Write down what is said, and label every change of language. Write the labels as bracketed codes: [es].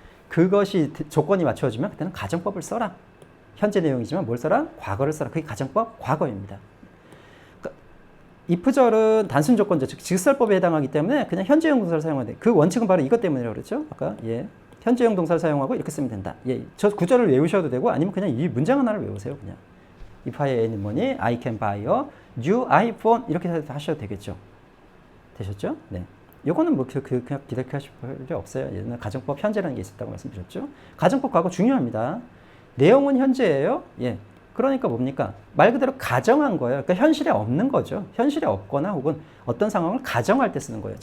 [ko] 그것이 조건이 맞춰지면 그때는 가정법을 써라. 현재 내용이지만 뭘 써라? 과거를 써라. 그게 가정법 과거입니다. 그러니까 if절은 단순 조건죠. 즉 직설법에 해당하기 때문에 그냥 현재형 동사를 사용하는데 그 원칙은 바로 이것 때문이라고 그랬죠. 아까 현재형 동사를 사용하고 이렇게 쓰면 된다. 저 구절을 외우셔도 되고 아니면 그냥 이 문장 하나를 외우세요. 그냥 [en] if I any money, I can buy a new iPhone [ko] 이렇게 하셔도 되겠죠. 되셨죠? 네. 요거는 뭐 그냥 기대하실 필요 없어요. 예전에 가정법 현재라는 게 있었다고 말씀드렸죠. 가정법 과거 중요합니다. 내용은 현재예요. 그러니까 뭡니까? 말 그대로 가정한 거예요. 그러니까 현실에 없는 거죠. 현실에 없거나 혹은 어떤 상황을 가정할 때 쓰는 거예요.